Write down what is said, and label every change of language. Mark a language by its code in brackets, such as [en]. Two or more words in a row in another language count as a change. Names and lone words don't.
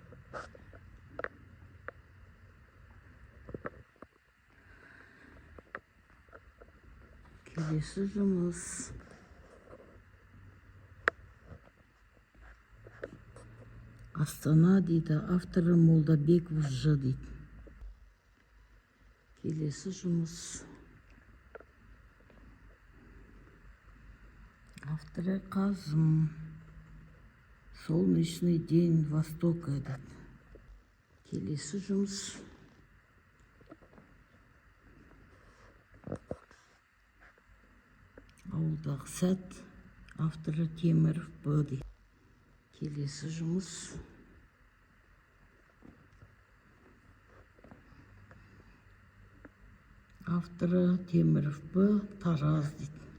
[kk] Келесі жұмыс Астана дейді. Авторы Молдабеков Ж дейді. Келесі жұмыс авторы Қазым. Солнечный день Востока дейді. Келесі жұмыс ауылдағы сәт. Авторы Теміров Б дейді. Келесі жұмыс авторы Теміров Б Тараз дейді.